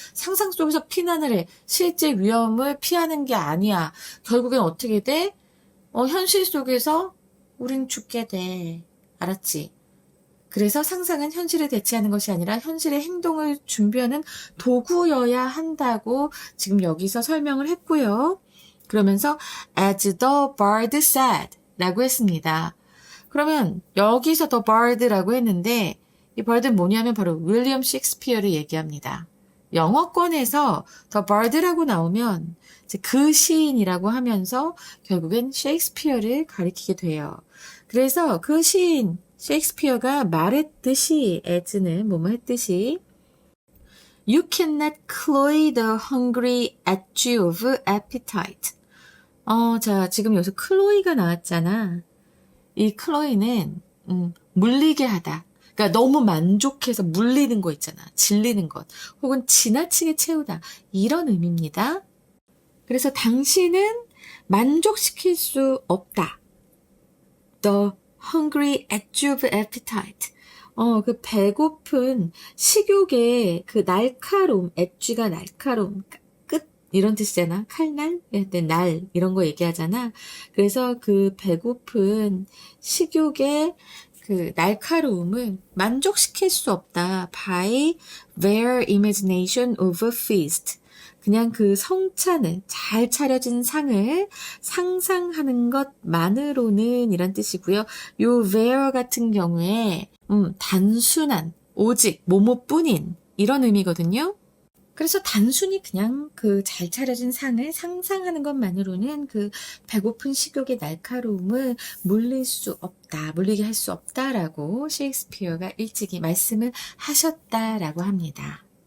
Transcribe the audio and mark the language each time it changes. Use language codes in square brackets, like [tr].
[ko] 상상 속에서 피난을 해. 실제 위험을 피하는 게 아니야. 결국엔 어떻게 돼? 현실 속에서 우린 죽게 돼. 알았지? 그래서 상상은 현실을 대체하는 것이 아니라 현실의 행동을 준비하는 도구여야 한다고 지금 여기서 설명을 했고요. 그러면서 [en] as the bard said [ko] 라고 했습니다. 그러면 여기서 the bard라고 했는데 이 bard는 뭐냐면 바로 윌리엄 셰익스피어를 얘기합니다. 영어권에서 the bard라고 나오면 이제 그 시인이라고 하면서 결국엔 셰익스피어를 가리키게 돼요. 그래서 그 시인 셰익스피어가 말했듯이 as는 뭐뭐 했듯이 [en] You cannot cloy the hungry edge of appetite. [ko] 자, 지금 여기서 클로이가 나왔잖아. 이 클로이는, 물리게 하다. 그러니까 너무 만족해서 물리는 거 있잖아. 질리는 것. 혹은 지나치게 채우다. 이런 의미입니다. 그래서 당신은 만족시킬 수 없다. [en] The hungry edge of appetite. [ko] 그 배고픈 식욕의 그 날카로움, edge가 날카로움. 이런 뜻이잖아. 칼날? 날 이런 거 얘기하잖아. 그래서 그 배고픈 식욕의 그 날카로움을 만족시킬 수 없다. [en] By their imagination of a feast. [ko] 그냥 그 성찬을 잘 차려진 상을 상상하는 것만으로는 이런 뜻이고요. 요 there 같은 경우에 단순한 오직 뭐뭐뿐인 이런 의미거든요. 그래서 단순히 그냥 그 잘 차려진 상을 상상하는 것만으로는 그 배고픈 식욕의 날카로움을 물리게 할 수 없다라고 셰익스피어가 일찍이 말씀을 하셨다라고 합니다.